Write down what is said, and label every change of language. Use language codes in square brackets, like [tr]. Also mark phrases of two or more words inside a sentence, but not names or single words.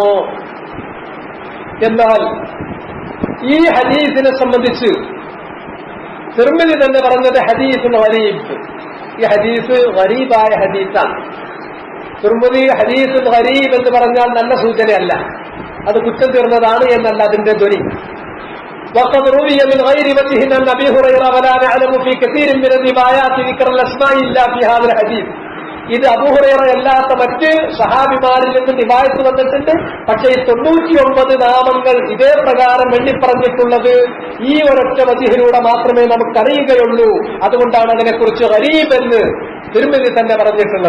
[ml] എന്നാൽ ഈ ഹദീസിനെ സംബന്ധിച്ച് തിർമിദി തന്നെ പറഞ്ഞത് [ar] حديث غريب. [ml] ഈ ഹദീസ് ഗരീബായ ഹദീസാണ്. തിർമിദി [ar] حديث غريب [ml] എന്ന് പറഞ്ഞാൽ നല്ല സൂചനയല്ല, അത് കുറ്റം തീർന്നതാണ് എന്നല്ല അതിന്റെ ധ്വനി. [ar] وقد روي من غير وجه عن ابي هريره ولا نعلم في كثير من الروايات ذكر الاسماء الا في هذا الحديث. [ml] ഇത് അബൂ ഹുറൈറ അല്ലാത്ത മറ്റ് സഹാബിമാരിൽ നിന്ന് റിവായത്ത് വന്നിട്ടുണ്ട്. പക്ഷേ 99 നാമങ്ങൾ ഇതേ പ്രകാരം എണ്ണിപ്പറഞ്ഞിട്ടുള്ളത് ഈ ഒരൊറ്റ വജിഹിലൂടെ മാത്രമേ നമുക്കറിയുകയുള്ളൂ. അതുകൊണ്ടാണ് അതിനെക്കുറിച്ച് ഗരീബ് എന്ന് തിർമിദി തന്നെ പറഞ്ഞിട്ടുള്ളത്.